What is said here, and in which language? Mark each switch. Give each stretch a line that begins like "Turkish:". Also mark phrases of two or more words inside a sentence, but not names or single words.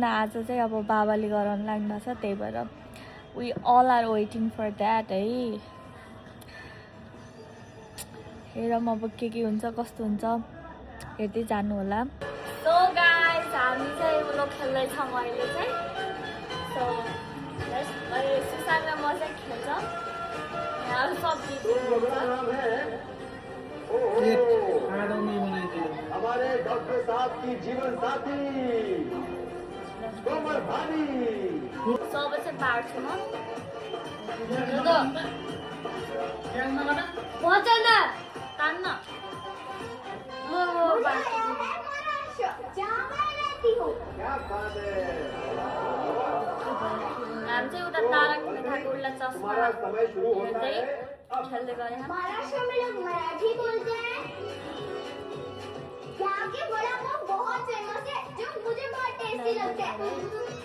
Nepali: आज चाहिँ अब बाबाले गराउनु लाग्नु भएको छ। त्यही भएर
English: we all are waiting for that
Nepali: है। हेरौँ अब के हुन्छ कस्तो हुन्छ हेर्दै जानु होला।
English: so guys
Nepali: हामी चाहिँ उलो खेल्दैछौँ अहिले चाहिँ। सो सुसाङ र म चाहिँ खेल्छ। यहाँ सब्जी
Hindi: हमारे डॉक्टर साहब की जीवन साथी कोमल भानी
Nepali: सब चाहिँ बाँड्छु म। तान्न हामी चाहिँ उता तारक मेहताको उल्टा चस्मा हेर्दै खेल्दै गए।
Hindi: महाराष्ट्र में लोग मराठी बोलते हैं। यहाँ के वड़ा पाव बहुत फेमस है जो मुझे बहुत टेस्टी लगते हैं।